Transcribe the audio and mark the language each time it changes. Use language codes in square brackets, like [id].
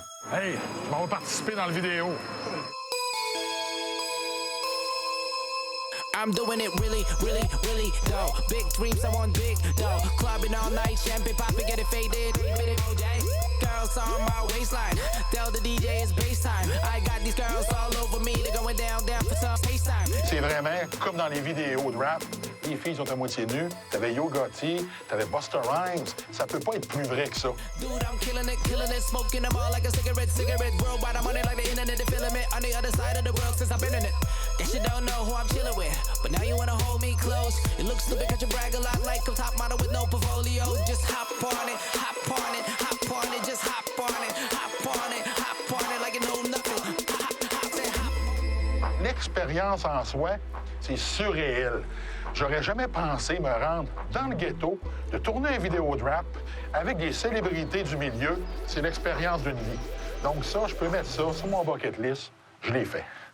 [fr] Hey, je m'en vais participer dans la vidéo. [en] I'm doing it really, really, really, though. Big dreams, I want big, though. Clubbing all night, champagne popping, get it faded. Girls on my waistline. Tell the DJ it's bass time. I got these girls all over me. They're going down for some face time. [fr] C'est vraiment comme dans les vidéos de rap. Les filles sont à moitié nues. T'avais Yo Gotti, t'avais Busta Rhymes. Ça peut pas être plus vrai que ça. [en] Dude, I'm killing it, smoking them all like a cigarette. Worldwide, I'm on it like the internet, the filament. On the other side of the world since I've been in it. Guess you don't know who I'm chilling with. But now you wanna hold me close. It looks stupid cause you brag a lot like a top model with no portfolio. Just hop on it, hop on it, hop on it, just hop on it, hop on it, hop on it like you know nothing. [fr] L'expérience en soi, c'est surréel. J'aurais jamais pensé me rendre dans le ghetto, de tourner une vidéo de rap avec des célébrités du milieu. C'est l'expérience d'une vie. Donc ça, je peux mettre ça sur mon [en] bucket list. [fr] Je l'ai fait.